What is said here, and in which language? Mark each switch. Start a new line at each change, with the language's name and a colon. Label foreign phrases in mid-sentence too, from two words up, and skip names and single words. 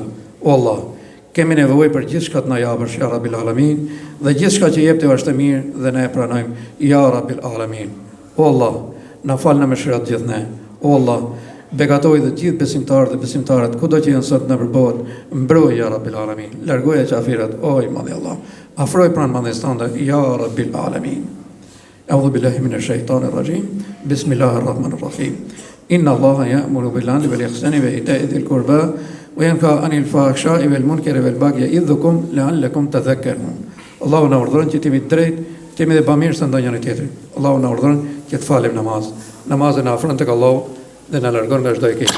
Albanian: O Allah, kemi nevojë për gjithçka të na japësh
Arabic: يا رب العالمين
Albanian: dhe gjithçka që jep Ti është e mirë dhe ne e pranojmë
Arabic: يا رب العالمين.
Albanian: O Allah, na fal në mëshirat gjithë ne. O Allah, begatoj dhe gjithë besimtarët dhe besimtarët kudo që janë sot në përbot, mbroj
Arabic: يا رب العالمين.
Albanian: Largoja qafirat, o I madhi Allah. Afroj pranë madhërisë tënde
Arabic: يا رب العالمين. أعوذ بالله من الشيطان الرجيم. بسم الله الرحمن الرحيم. إن الله يأمر بالعدل والإحسان وإيتاء ذي القربى وينهى عن الفحشاء والمنكر والبغي يعظكم لعلكم تذكرون.
Albanian: Allahu na urdhëron që t'jemi drejt, t'jemi dhe bamirësa ndaj njëri tjetrit. Allahu na urdhëron që të falim namaz. Namazin na afron tek Allahu dhe na largon nga çdo e keq.